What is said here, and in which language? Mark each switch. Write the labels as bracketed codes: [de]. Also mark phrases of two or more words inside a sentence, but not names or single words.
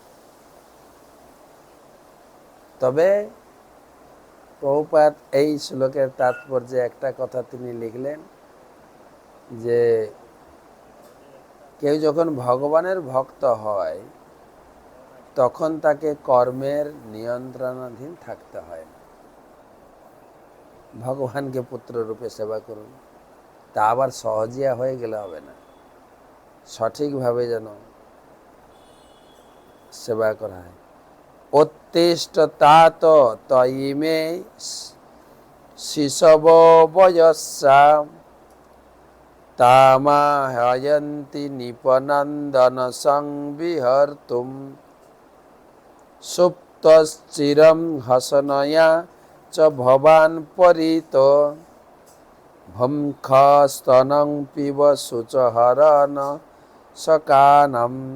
[bn] তবে প্রভুপাদ এই শ্লোকের তাৎপর্যে একটা কথা তিনি লিখলেন যে কেউ যখন ভগবানের ভক্ত হয় তখন তাকে কর্মের নিয়ন্ত্রণাধীন থাকতে হয় না। ভগবানকে পুত্র রূপে সেবা করুন, তা আবার সহজিয়া হয়ে গেলে হবে না, সঠিকভাবে যেন সেবা করা হয়। [sa] উত্তিষ্ঠ তাত তয়িমে শিশব বয়স্যা তামাহয়ন্তি নিপনন্দন সংবিহর্তুম সুপ্তশ্চিরম হসনয়া চ ভবান পরিত ভঙ্খস্তনং পিব শুচহরন সকানম।